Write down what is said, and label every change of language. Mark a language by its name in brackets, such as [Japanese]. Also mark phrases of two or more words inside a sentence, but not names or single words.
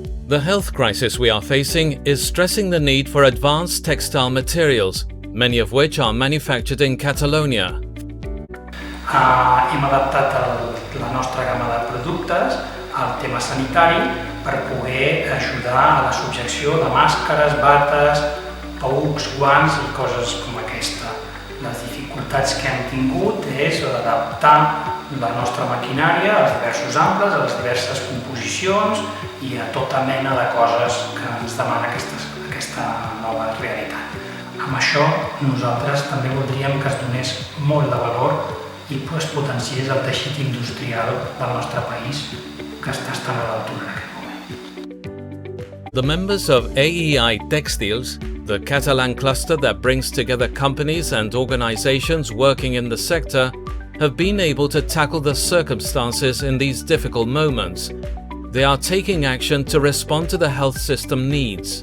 [English] The health crisis we are facing is stressing the need for advanced textile materials, many of which are manufactured in Catalonia. [Catalan] Hem adaptat la nostra gamma de productes al tema sanitari per poder ajudar a la subjecció de màscares, bates, paucs, guants i coses com aquesta. Les dificultats que hem tingut és adaptar la nostra maquinària als diversos angles, a les diverses composicions i a tota mena de coses que ens demana aquesta nova realitat. Amb això nosaltres també voldríem que es donés molt de valor i es potenciés el teixit industrial del nostre país que està estant a l'altura en aquest moment. [English] The members of AEI TèXTILS, the Catalan cluster that brings together companies and organizations working in the sector, have been able to tackle the circumstances in these difficult moments. They are taking action to respond to the health system needs.